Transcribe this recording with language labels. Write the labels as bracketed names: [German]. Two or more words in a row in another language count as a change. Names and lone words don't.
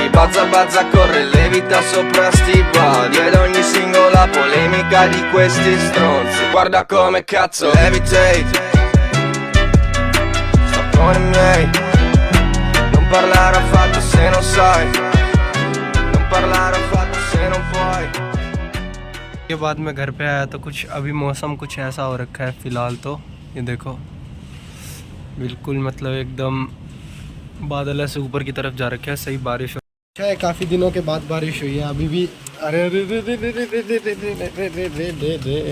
[Italian] Bazza corre, levita sopra sti body. Ed ogni singola polemica di questi stronzi. Guarda come cazzo levitate. Sto con i miei. Non parlare affatto se non sai. Non parlare affatto se non puoi. [Hindi] के बाद मैं घर पे आया तो कुछ अभी मौसम कुछ ऐसा हो रखा है फ़िलहाल। तो ये देखो बिल्कुल मतलब एकदम बादल ऐसे ऊपर की तरफ जा रखे हैं। सही बारिश हो है, काफ़ी दिनों के बाद बारिश हुई है अभी भी। अरे रे रे रे रे रे रे रे रे रे रे रे रे।